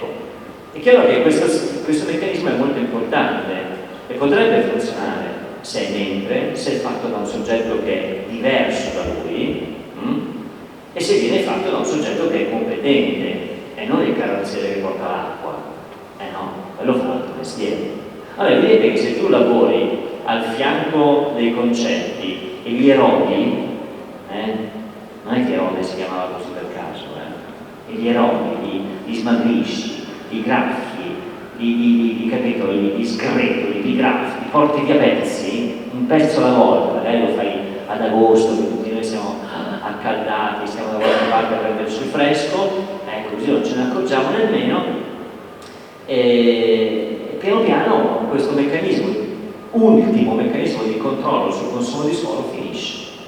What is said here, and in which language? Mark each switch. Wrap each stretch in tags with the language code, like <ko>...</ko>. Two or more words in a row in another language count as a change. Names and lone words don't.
<it>È chiaro che questo meccanismo è molto importante e potrebbe funzionare se è fatto da un soggetto che è diverso da lui e se viene fatto da un soggetto che è competente e non il carrozziere che porta l'acqua, no, quello fa l'altro mestiere. Allora vedete che se tu lavori al fianco dei concetti e li erodi, non è che erode si chiamava così per caso, e li erodi, li smagrisci, li graffi, li sgretoli, li graffi, li porti via pezzi, un pezzo alla volta, magari lo fai ad agosto, che tutti noi siamo a accaldati, stiamo da qualche parte a prendere sul fresco, ecco, così non ce ne accorgiamo nemmeno, e piano piano questo meccanismo, ultimo meccanismo di controllo sul consumo di suolo finisce.</it>